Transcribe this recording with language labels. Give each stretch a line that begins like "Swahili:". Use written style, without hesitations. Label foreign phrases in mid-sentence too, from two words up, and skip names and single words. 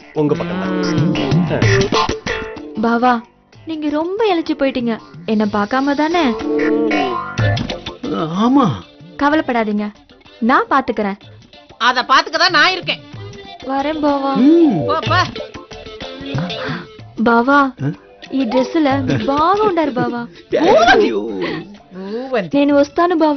Tamil: உங்க பக்கம் தான். பாவா, நீங்க ரொம்ப இழைச்சு போயிட்டீங்க. என்ன பார்க்காம தானே? ஆமா. கவலைப்படாதீங்க, நான் பாத்துக்கிறேன். அத பாத்துக்கதான் நான் இருக்கேன். வரேன் பாவா. போப்பா.
Telugu: బావా, ఈ డ్రెస్సుల బాగా ఉండారు బావా. నేను వస్తాను బావా.